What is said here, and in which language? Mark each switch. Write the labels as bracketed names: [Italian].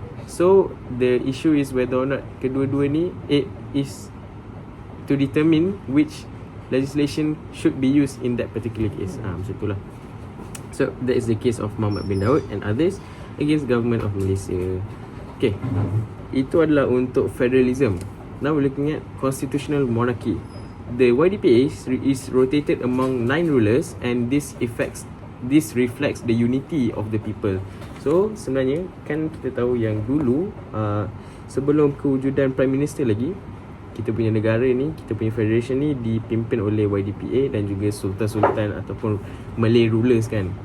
[English] So the issue is whether or not [Malay] kedua-dua ni, [English] it is to determine which legislation should be used in that particular case. [Malay] Macam itulah. [English] So that is the case of Muhammad bin Daud and others against government of Malaysia. [Malay] Okay, itu adalah untuk federalism. [English] Now we're looking at constitutional monarchy. The YDPA is rotated among 9 rulers, and this reflects the unity of the people. [Malay] So sebenarnya kan kita tahu yang dulu sebelum kewujudan Prime Minister lagi, kita punya negara ni, kita punya federation ni dipimpin oleh YDPA dan juga sultan-sultan ataupun Malay rulers kan.